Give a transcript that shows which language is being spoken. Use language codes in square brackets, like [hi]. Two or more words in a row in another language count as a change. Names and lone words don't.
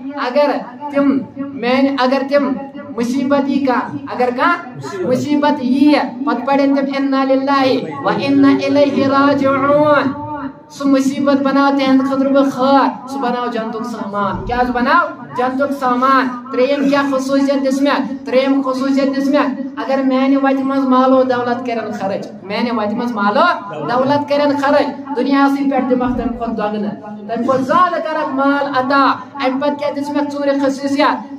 [ks] اگر تِم مصیبت یی کانٛہہ اگر کانٛہہ مصیبت یی پتہٕ پرن تِم [ar] اِنا لِلّٰہِ و اِنا اِلیہِ راجعوٗن [ks] سُہ مصیبت بناو تہنٛدِ خٲطرٕ بہٕ خٲر سُہ بناو جنتُک سامان کیٛاہ حظ بناو جنتُک سامان ترٛیٚیِم کیٛاہ خصوٗصیت دِژ مےٚ ترٛیٚیِم خصوٗصیت دِژ مےٚ اگر میانہِ وتہِ منٛز مالو دولت کرن خرٕچ میانہِ وتہِ منٛز مالو دولت کرن خرٕچ دُنیاہسٕے پٮ۪ٹھ دِمکھ تمہِ کھۄتہٕ دۄگنہٕ تمہِ کھۄتہٕ زیادٕ کرکھ مال عطا امہِ پتہٕ کیٛاہ دِژ مےٚ ژوٗرِم خصوٗصیت